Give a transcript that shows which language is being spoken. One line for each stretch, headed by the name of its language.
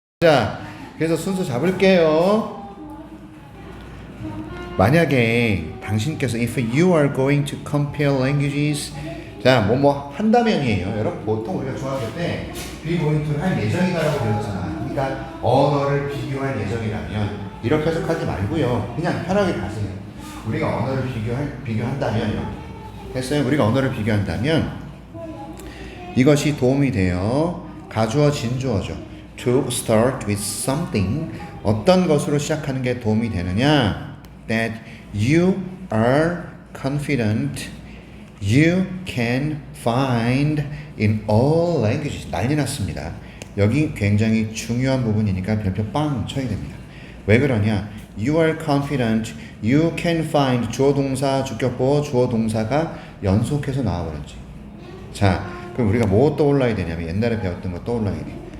Korean: 자, 그래서 순서 잡을게요. 만약에 당신께서
English: if you are going to compare languages,
Korean: 자, 뭐뭐 한다면이에요. 여러분 보통 우리가 중학교 때 be going to를 할 예정이다라고 배웠잖아. 그러니까 언어를 비교할 예정이라면 이렇게 해석하지 말고요. 그냥 편하게 가세요. 우리가 언어를 비교한다면 이렇게 됐어요. 우리가 언어를 비교한다면 이것이 도움이 돼요. 가주어 진주어죠.
English: To start with something,
Korean: 어떤 것으로 시작하는 게 도움이 되느냐?
English: That you are confident you can find in all languages.
Korean: 난리 났습니다. 여기 굉장히 중요한 부분이니까 별표 빵 쳐야 됩니다. 왜 그러냐?
English: You are confident you can find
Korean: 주어 동사 주격보 주어 동사가 연속해서 나와버렸지. 자, 그럼 우리가 뭐 떠올라야 되냐면 옛날에 배웠던 거 떠올라야 돼.